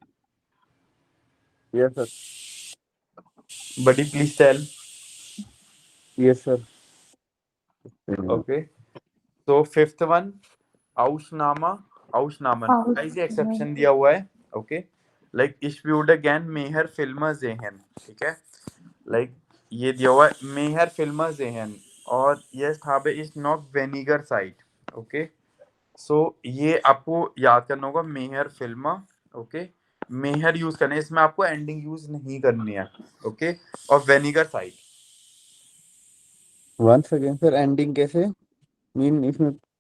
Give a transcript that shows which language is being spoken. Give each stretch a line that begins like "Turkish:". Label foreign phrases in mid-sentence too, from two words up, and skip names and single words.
English: yes sir. buddy please tell. yes sir.
Hindi: ओके, तो
English: fifth one
German: Ausnahme, Ausnahmen,
Hindi: हाँ गाइस ये एक्सेप्शन दिया हुआ है, ओके।
German: लाइक ich würde gern mehr Filme sehen,
Hindi: ठीक है। लाइक ये दिया हुआ है
German: mehr Filme sehen
Hindi: और यस
German: habe ich noch weniger Zeit.
Hindi: ओके, सो ये आपको याद करना होगा
German: mehr Filme.
Hindi: ओके, मेहर यूज करना है, इसमें आपको एंडिंग यूज नहीं करनी है. ओके, और
German: weniger Zeit.
English: once again sir,
Hindi: एंडिंग कैसे मीन इसमें?